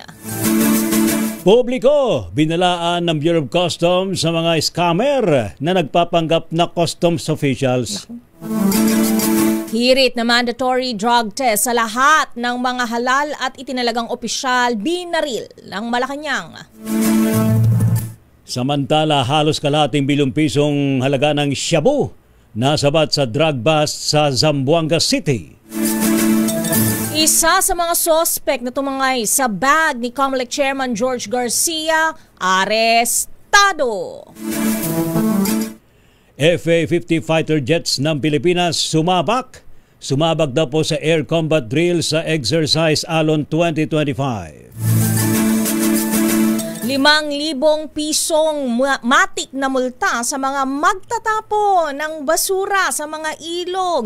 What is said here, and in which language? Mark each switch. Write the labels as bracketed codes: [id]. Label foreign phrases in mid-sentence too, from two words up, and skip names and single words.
[tl] Publiko, binalaan ng Bureau of Customs sa mga scammer na nagpapanggap na [en] customs officials. [tl] Hirit na [en] mandatory drug test [tl] sa lahat ng mga halal at itinalagang opisyal binaril ng Malacanang. Samantala, halos kalahating bilyong pisong halaga ng shabu nasabat sa [en] drug bust [tl] sa Zamboanga City. Isa sa mga sospek na tumangay sa bag ni COMELEC Chairman George Garcia, arestado. FA-50 [en] fighter jets [tl] ng Pilipinas sumabak. Sumabak daw po sa [en] air combat drill [tl] sa Exercise Alon 2025. 5,000 pisong matik na multa sa mga magtatapo ng basura sa mga ilog.